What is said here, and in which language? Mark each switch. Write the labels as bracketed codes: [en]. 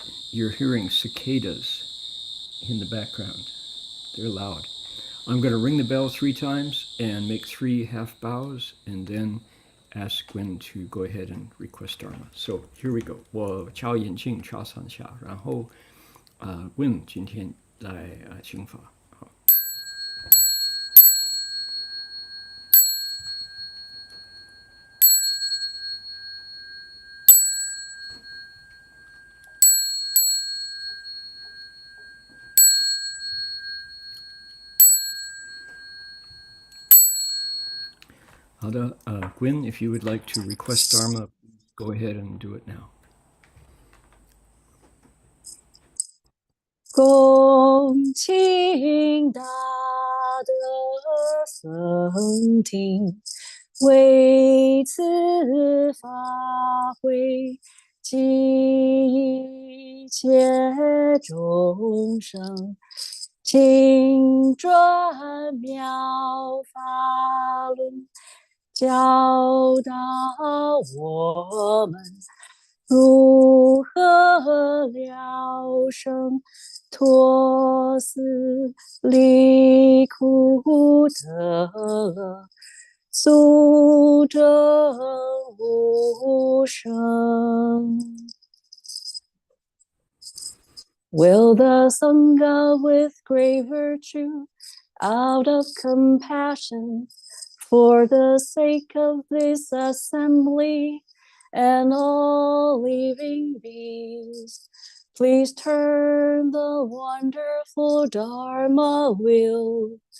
[en] You're hearing cicadas in the background. They're loud. I'm going to ring the bell 3 times and make 3 half bows, and then ask Gwen to go ahead and request Dharma. So here we go. [zh] 我敲眼镜敲3下，然后Gwen 今天来请法。好的， [en] Gwen, if you would like to request Dharma, go ahead and do it now. [zh] 恭请大德僧听，为此法会，济一切众生，请转妙法轮，教导我们如何了生脱死离苦得乐，速证无生。 [en] Will the Sangha with great virtue, out of compassion, for the sake of this assembly and all living beings, please turn the wonderful Dharma wheel